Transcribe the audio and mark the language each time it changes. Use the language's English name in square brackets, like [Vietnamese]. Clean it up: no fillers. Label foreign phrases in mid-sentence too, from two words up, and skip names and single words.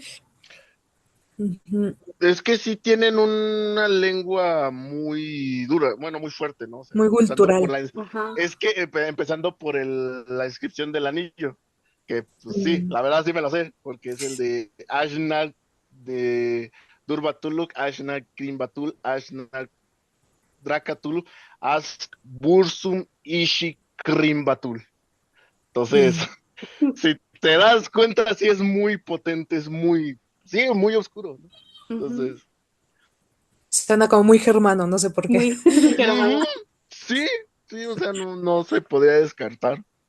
[Spanish] Ujú. Es que sí tienen una lengua muy dura, bueno, muy fuerte, ¿no? O sea, Muy empezando por cultural. la, ajá, es que empezando por la inscripción del anillo, que pues sí, Mm. la verdad sí me lo sé, porque es el de Ashnar de Durbatuluk, Ashnar Krimbatul, Ashnar Drakatul, Ask Bursum Ishi Krimbatul. Entonces, Mm. si te das cuenta, sí es muy potente, sí, muy oscuro, ¿no? ujú, Entonces, Suena como muy germano, no sé por qué. muy germano. ujú, sí, sí, o sea, no se podía descartar.